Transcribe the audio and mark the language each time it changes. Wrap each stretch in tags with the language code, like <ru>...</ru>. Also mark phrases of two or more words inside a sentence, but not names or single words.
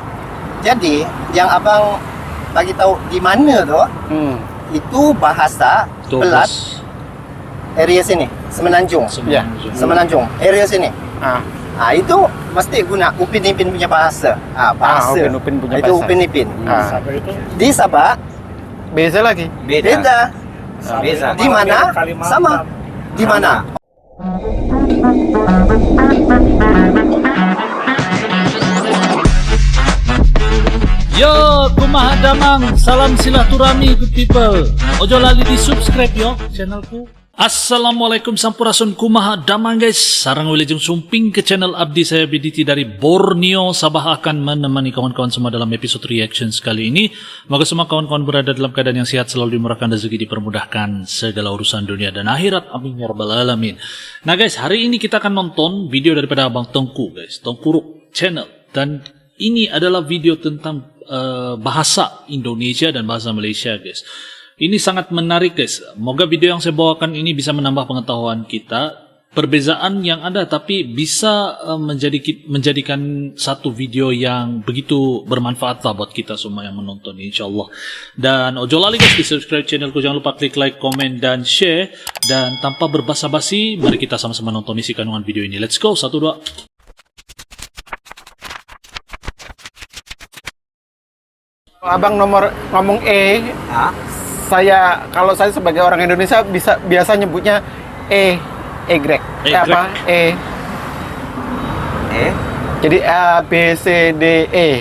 <ms>Jadi yang abang bagi tahu di mana tu, itu bahasa Pelat area sini, Semenanjung. Semenanjung area sini. Itu mesti guna Upin Ipin punya bahasa. Bahasa Upin punya itu bahasa. Upin Ipin. Di Sabah Beza lagi.</ms> <id>beda.</id> <ms>Beza. Di mana? Sama. Di mana?</ms> <su>Yo, kumaha damang,</su> <id>salam silaturahmi</id> <en>good people.</en> <jv>Ojo lali di subscribe yo channelku. Assalamualaikum</jv> <su>sampurasun, kumaha damang</su> <jv>guys.</jv> <su>Sarang wilujeng sumping ke channel abdi</su> <ms>saya BDT dari Borneo. Sabah akan menemani kawan-kawan semua dalam episode reactions kali ini. Moga semua kawan-kawan berada dalam keadaan yang sehat, selalu dimurahkan rezeki, dipermudahkan segala urusan dunia dan akhirat.</ms> <ar>آمين يا رب العالمين.</ar> <ms>Nah guys, hari ini kita akan nonton video daripada Abang Tengku guys, Tengkuruk channel. Dan ini adalah video tentang bahasa Indonesia dan bahasa Malaysia guys. Ini sangat menarik guys. Moga video yang saya bawakan ini bisa menambah pengetahuan kita. Perbezaan yang ada tapi bisa menjadikan satu video yang begitu bermanfaat lah buat kita semua yang menonton insyaAllah. Dan</ms> <jv>ojo lali</jv> <ms>guys di subscribe channelku. Jangan lupa klik like, komen dan share. Dan tanpa berbasa-basi, mari kita sama-sama nonton isi kandungan video ini.</ms> <en>Let's go, 1, 2.</en> <id>Abang ngomong kalau saya sebagai orang Indonesia biasa nyebutnya grek. Apa? Jadi A B C D E.</id>